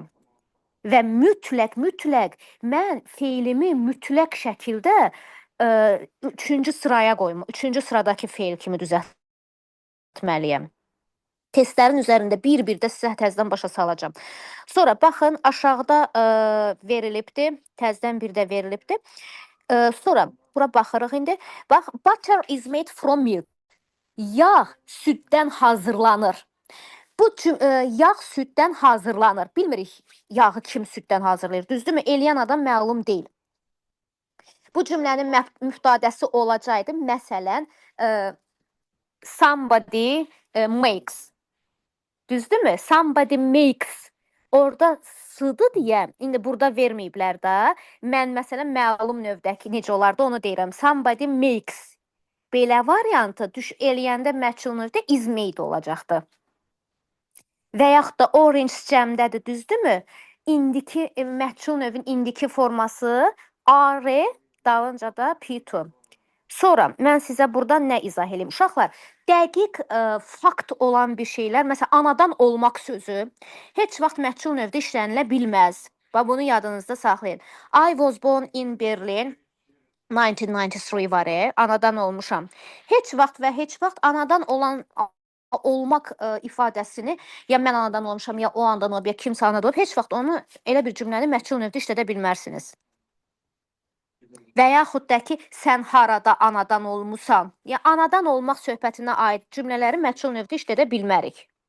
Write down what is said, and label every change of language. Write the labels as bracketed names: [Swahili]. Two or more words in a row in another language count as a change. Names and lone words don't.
[Azerbaijani] Və mütləq mən feilimi mütləq şəkildə üçüncü sıraya qoyma, üçüncü sıradakı feil kimi düzəltməliyəm. Testlərin üzərində bir-bir də sizə təzədən başa salacağam. Sonra baxın, aşağıda verilibdir, təzədən bir də verilibdir. Sonra bura baxırıq indi. Bax, [English] butter is made from milk. [Azerbaijani] Yağ süddən hazırlanır. Bu yağ süddən hazırlanır. Bilmirik yağı kim süddən hazırlayır. Düzdürmü? Eləyən adam məlum deyil. Bu cümlənin müftadəsi olacaqdı. Məsələn, [English] somebody makes. [Azerbaijani] Düzdürmü? [English] Somebody makes. [Azerbaijani] Orada sıdı deyə, indi burada verməyiblər də. Mən məsələn məlum növdəki necə olardı onu deyirəm. [English] Somebody makes. [Azerbaijani] Belə variantı eləyəndə məchul növdə [English] is made [Azerbaijani] olacaqdı. Və yaxud da orange cəmdədir, düzdürmü? İndiki məchul növün indiki forması are, dalınca da P2. Sonra mən sizə burada nə izah edeyim? Uşaqlar, dəqiq fakt olan bir şeylər, məsələn, anadan olmaq sözü heç vaxt məchul növdə işlənilə bilməz. Və bunu yadınızda saxlayın. [English] I was born in Berlin 1993 [Azerbaijani] var, anadan olmuşam. Heç vaxt və heç vaxt anadan olmaq ifadəsini ya mən anadan olmuşam, ya o anadan olub, ya kimsə anadan olub, heç vaxt onu elə bir cümləni məchul növdə işlədə bilmərsiniz. Və yaxud da ki, sən harada anadan olmusan, ya anadan olmaq söhbətinə aid cümlələri məchul növdə işlədə bilmərik.